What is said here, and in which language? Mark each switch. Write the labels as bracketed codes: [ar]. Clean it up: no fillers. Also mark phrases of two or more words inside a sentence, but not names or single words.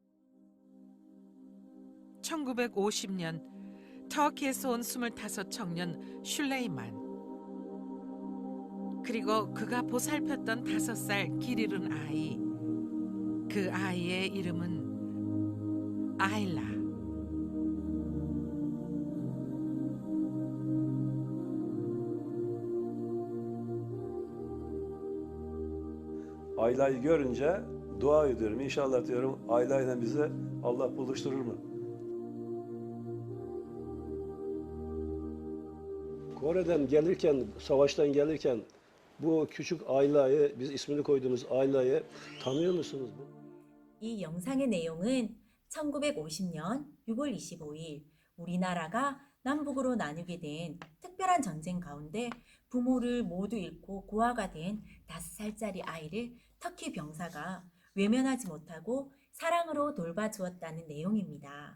[ko] 1950년 터키에서 온 25 청년 슐레이만, 그리고 그가 보살폈던 5살 길 잃은 아이, 그 아이의 이름은 아일라. [tr] Ayla'yı görünce dua ediyorum. İnşallah diyorum Ayla bizi Allah buluşturur mu? Kore'den gelirken, savaştan gelirken Bu küçük Ayla'yı, biz ismini koyduğumuz Ayla'yı tanıyor musunuz? [ko] 이 영상의 내용은 1950년 6월 25일 우리나라가 남북으로 나뉘게 된 특별한 전쟁 가운데 부모를 모두 잃고 고아가 된 5살짜리 아이를 터키 병사가 외면하지 못하고 사랑으로 돌봐주었다는 내용입니다.